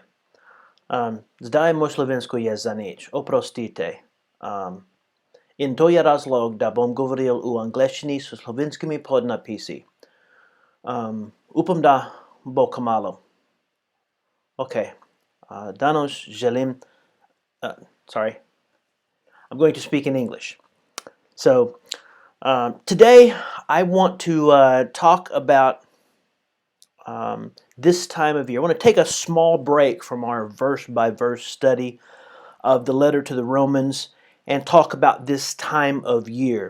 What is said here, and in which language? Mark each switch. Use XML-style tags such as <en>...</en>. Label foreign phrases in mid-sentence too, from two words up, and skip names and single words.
<sl>Zdaj moj slovensko je zanič, oprostite. In to je razlog, da bom govoril v angleščini s slovenskimi podnapisi. Upam, da bo kmalu. Okay, danes želim...</sl> <en>I'm going to speak in English. So, today I want to talk about this time of year. I want to take a small break from our verse-by-verse study of the letter to the Romans and talk about this time of year.</en>